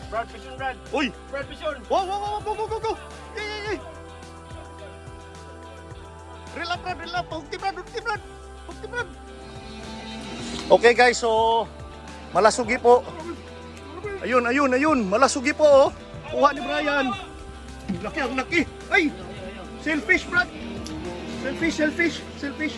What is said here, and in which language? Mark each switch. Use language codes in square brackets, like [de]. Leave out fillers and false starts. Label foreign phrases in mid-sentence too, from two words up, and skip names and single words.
[en] Vision, Brad. Uy! Brad, vision. Wow, wow, wow, go, go, go, go! Yay! Reel up, Brad, reel up! [ceb] Hugti, Brad, hugti, Brad! Hugti, Brad! [en] Okay guys, [tl] so malasugi po. Ayun, ayun, ayun, malasugi po oh. Kuha ni Brian. Laki, ang laki. Ay! [en] Selfish, Brad! Selfish, selfish, selfish.